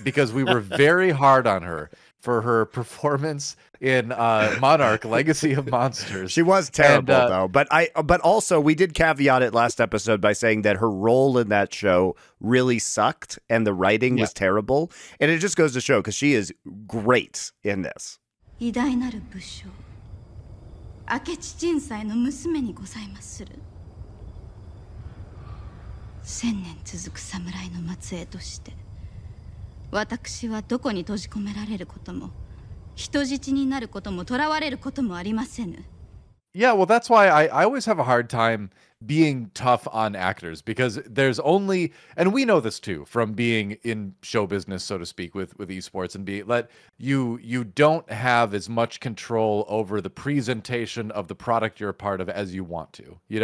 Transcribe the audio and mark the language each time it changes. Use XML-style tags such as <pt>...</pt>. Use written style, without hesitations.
<en>Because we were very hard on her for her performance in Monarch: Legacy of Monsters. She was terrible though, but also we did caveat it last episode by saying that her role in that show really sucked and the writing was terrible, and it just goes to show because she is great in this.</en> <ja>偉大なる武将、明智陳斎の娘にございまする。 1000年続く侍の末裔として、私はどこに閉じ込められることも、人質になることも、囚われることもありませぬ。</ja> <en>Yeah, well, that's why I always have a hard time being tough on actors, because there's only, and we know this too from being in show business, so to speak, with esports, and you don't have as much control over the presentation of the product you're a part of as you want to,</en>